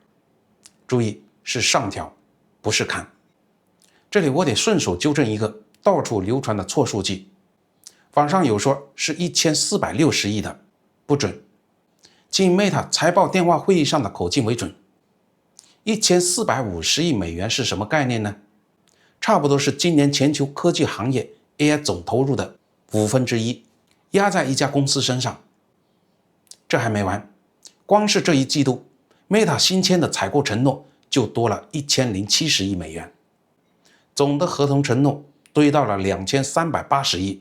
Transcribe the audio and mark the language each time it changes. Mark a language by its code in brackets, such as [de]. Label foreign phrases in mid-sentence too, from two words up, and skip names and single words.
[zh] 注意，是上調，不是砍。這裡我得順手糾正一個到處流傳的錯數據，網上有說是1460億的，不準。請 Meta 財報電話會議上的口徑為準。1450億美元是什麼概念呢？差不多是今年全球科技行業 AI 總投入的1/5，壓在一家公司身上。這還沒完，光是這一季度 Meta 新簽的採購承諾就多了1070億美元，總的合同承諾堆到了2380億。